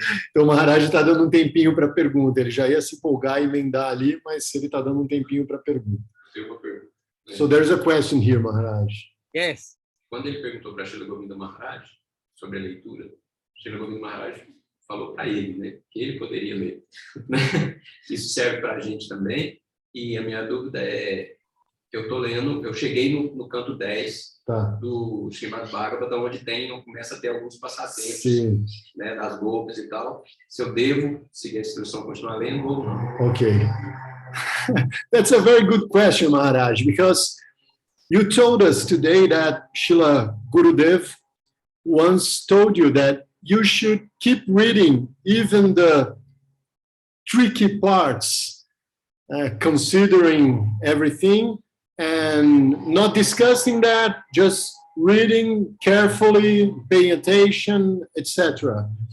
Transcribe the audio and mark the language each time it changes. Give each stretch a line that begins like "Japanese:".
Portuguese: Então o Maharaj está dando um tempinho para a pergunta. Ele já ia se empolgar e emendar ali, mas ele está dando um tempinho para a pergunta. Tem uma pergunta.
English: So there's a question here, Maharaj. Yes.
Portuguese: Quando ele perguntou para Srila Govinda Maharaj sobre a leitura, Srila Govinda Maharaj falou para ele, né, que ele poderia ler. Isso serve para a gente também. E a minha dúvida é, eu estou lendo, eu cheguei no canto 10 do Srimad Bhagavatam, onde começa a ter alguns passatempos, né, das gopas e tal. Se eu devo seguir a instrução, continuar lendo ou não.
English: Okay. That's a very good question, Maharaj, because you told us today that Srila Gurudev once told you that you should keep reading even the tricky parts, considering everything, and not discussing that, just reading carefully, paying attention, etc.